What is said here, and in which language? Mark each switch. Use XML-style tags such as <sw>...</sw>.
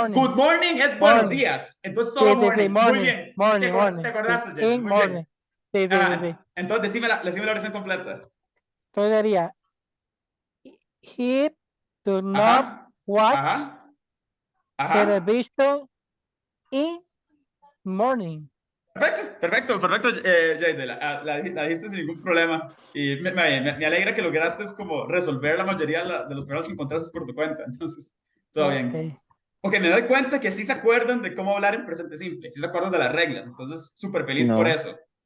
<en>Good morning</en> <es>es buenos días. Entonces solo morning. Muy bien.</es> <en>Morning.</en> <es>¿Te acordaste, Jenny?</es> <en>In</en> <es>Muy</es> <en>morning.</en> <es>bien. Sí. Entonces decime la oración completa. Entonces sería</es> <en>he do not watch television in morning.</en> <es>Perfecto, Jade. La dijiste sin ningún problema. Y me alegra que lograste como resolver la mayoría de los problemas que encontraste por tu cuenta. Entonces, todo bien. Ok, me doy cuenta que sí se acuerdan de cómo hablar en presente simple. Sí se acuerdan de las reglas. Entonces, súper feliz por eso.</es>